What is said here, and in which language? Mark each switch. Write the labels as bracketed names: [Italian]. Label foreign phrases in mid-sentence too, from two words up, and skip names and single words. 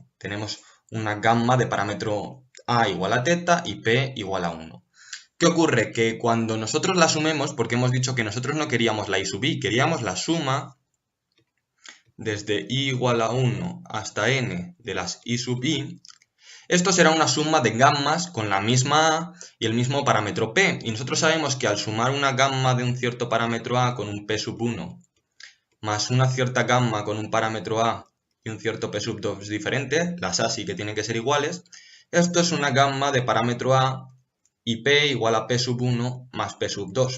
[Spanish] Tenemos una gamma de parámetro a igual a teta y p igual a 1. ¿Qué ocurre? Que cuando nosotros la sumemos, porque hemos dicho que nosotros no queríamos la i sub i, queríamos la suma desde i igual a 1 hasta n de las i sub i, esto será una suma de gammas con la misma a y el mismo parámetro p. Y nosotros sabemos que al sumar una gamma de un cierto parámetro a con un p sub 1 más una cierta gamma con un parámetro a y un cierto p sub 2 diferente, las a sí que tienen que ser iguales, esto es una gamma de parámetro a y p igual a p sub 1 más p sub 2.